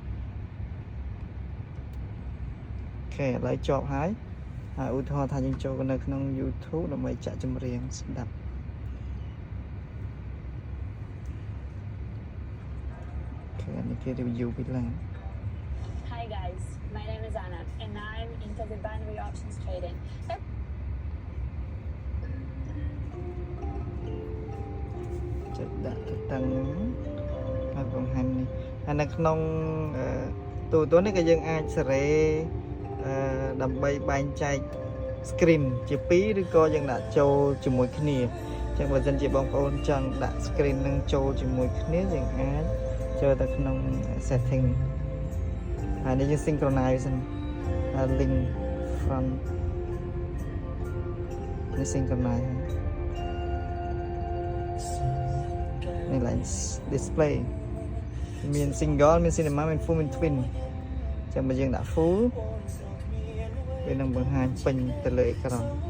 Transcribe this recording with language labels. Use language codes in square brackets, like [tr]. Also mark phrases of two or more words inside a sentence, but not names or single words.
[km] អូខេឥឡូវជាប់ហើយហើយឧទាហរណ៍ថាយើងចូលនៅក្នុង YouTube ដើម្បីចាក់ចម្រៀងស្ដាប់អូខេនេះគេ review ពីឡើង [en] Hi guys, my name is Anna and I'm into the binary options trading. [km] ចុចដាក់ទៅតាំងហើយបង្ហាញនេះហើយនៅក្នុងទូរទស្សន៍នេះ ក៏យើងអាចសេរីដើម្បីបែងចែក screen ជា2ឬក៏យើងដាក់ចូលជាមួយគ្នាអញ្ចឹងបើសិនជាបងប្អូនចង់ដាក់ screen នឹងចូលជាមួយគ្នាយើងអាចចូលទៅក្នុង setting ហើយនេះយើង [en] synchronize link from [km] នេះ synchronize នេះ [en] lens display [km] មាន single មាន cinema មាន full មាន twin ចាំបើយើងដាក់ full វានឹងបង្ហាញពេញទៅលើអេក្រង់